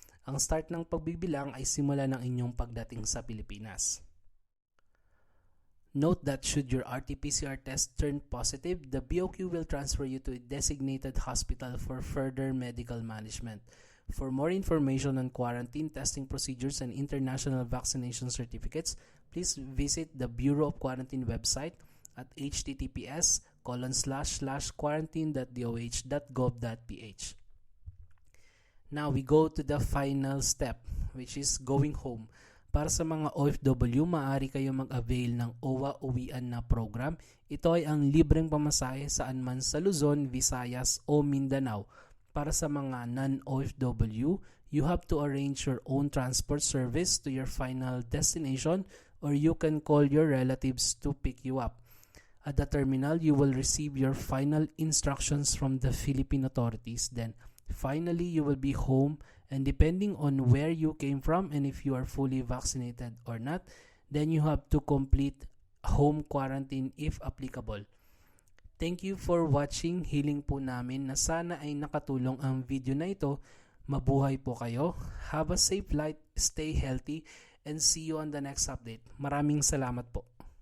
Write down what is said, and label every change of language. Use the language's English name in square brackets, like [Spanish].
[Filipino] Ang start ng pagbibilang ay simula ng inyong pagdating sa Pilipinas. [English] Note that should your RT-PCR test turn positive, the BOQ will transfer you to a designated hospital for further medical management. For more information on quarantine testing procedures and international vaccination certificates, please visit the Bureau of Quarantine website at https://quarantine.doh.gov.ph. Now we go to the final step, which is going home. [Filipino] Para sa mga OFW, maaari kayo mag-avail ng OWA Uwian na program. Ito ay ang libreng pamasahe saan man sa Luzon, Visayas o Mindanao. Para sa mga [English] non-OFW, you have to arrange your own transport service to your final destination or you can call your relatives to pick you up. At the terminal, you will receive your final instructions from the Philippine authorities. Then, Finally, you will be home, and depending on where you came from and if you are fully vaccinated or not, then you have to complete home quarantine if applicable. Thank you for watching. [Filipino] Hiling po namin na sana ay nakatulong ang video na ito. Mabuhay po kayo. [English] Have a safe flight, stay healthy, and see you on the next update. [Filipino] Maraming salamat po.